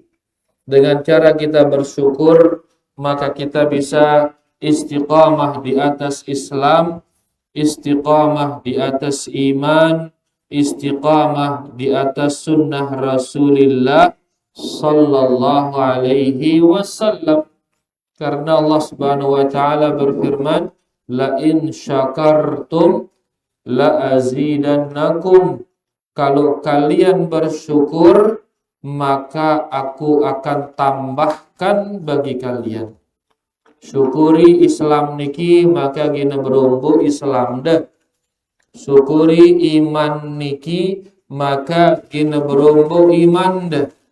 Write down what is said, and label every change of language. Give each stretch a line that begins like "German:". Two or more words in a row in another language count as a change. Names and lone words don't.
Indonesian: Dengan cara kita bersyukur, maka kita bisa istiqamah di atas Islam, istiqamah di atas iman, istiqamah di atas sunnah Rasulullah
Arabic: صلى الله عليه وسلم.
Indonesian: Karena Allah
Arabic: سبحانه وتعالى
Indonesian: berfirman,
Arabic: لئن شكرتم لأزيدنكم.
Indonesian: Kalau kalian bersyukur, maka aku akan tambahkan bagi kalian.
Sasak: Syukuri Islam niki, maka gina berumbu Islam dah. Syukuri iman niki, maka gina berumbu iman dah.